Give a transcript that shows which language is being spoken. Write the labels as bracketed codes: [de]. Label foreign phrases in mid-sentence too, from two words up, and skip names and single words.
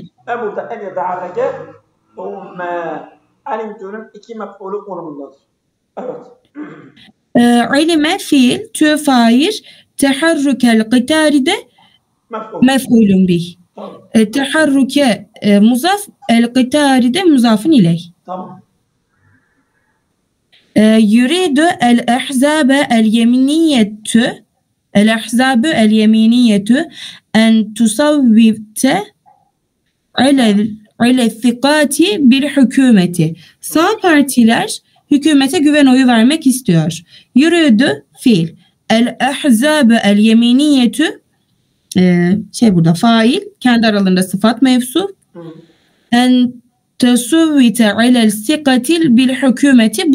[tr] Burada [ar] أن يتحرك علمت'nun [tr] iki mef'ulü konumundadır. Evet. İlme fiil, tü fail, [ar] تحرك القطار [tr] de mef'ulun bih. Teharruke muzaf, el-qitari de muzafın ileyh. Tamam. [ar] يريد الأحزاب اليمينية أن تصوت على الثقات بالحكومة. [tr] Sağ partiler hükümete güven oyu vermek istiyor. Yürüdü fiil. [ar] الأحزاب اليمينية [tr] burada fail. Kendi aralarında sıfat mevsu. [ar] أن تصوت على الثقة بالحكومة.